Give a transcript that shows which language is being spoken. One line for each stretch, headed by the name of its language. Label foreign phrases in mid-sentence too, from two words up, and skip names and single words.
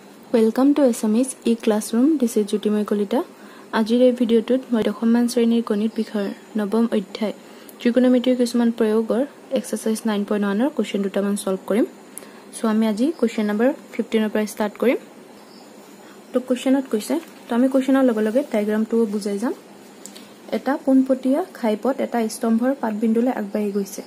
English: Welcome to SMS e-classroom. This is Jyotimay Kolita.
Assamese: আজিৰ এই ভিডিঅ' টোত মই দশমান শ্ৰেণীৰ গণিত বিষয়ৰ নৱম অধ্যায় trigonometry কিছুমান প্ৰয়োগৰ exercise 9.1 ৰ question দুটামান solve কৰিম. So আমি আজি
English: question number
Assamese: 15 ৰ পৰা start কৰিম. তো questionত কৈছে তো আমি questionৰ লগে লগে diagram টো বুজাই যাম. এটা পোনপটীয়া খাইপট এটা স্তম্ভৰ পাতবিন্দুলৈ আগবাঢ়ি গৈছে.